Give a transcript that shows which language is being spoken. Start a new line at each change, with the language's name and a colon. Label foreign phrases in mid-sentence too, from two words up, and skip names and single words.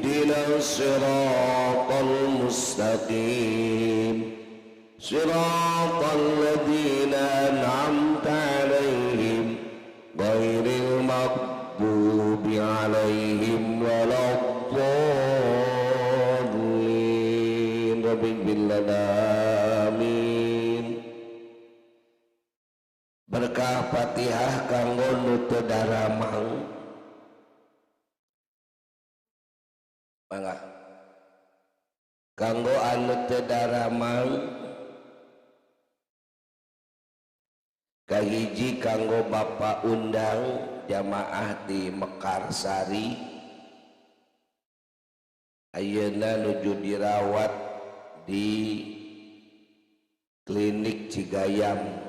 Arabic: اهدنا الصراط المستقيم صراط الذين أنعمت عليهم غير المغضوب عليهم ولا الضالين. رب العالمين.
Sundanese: Berkah Fatihah kanggo nu teu daramang. Mangga. Kanggo anu teu daramang kahiji kanggo Bapak undang jamaah di Mekarsari ayeuna nuju dirawat di klinik Cigayam.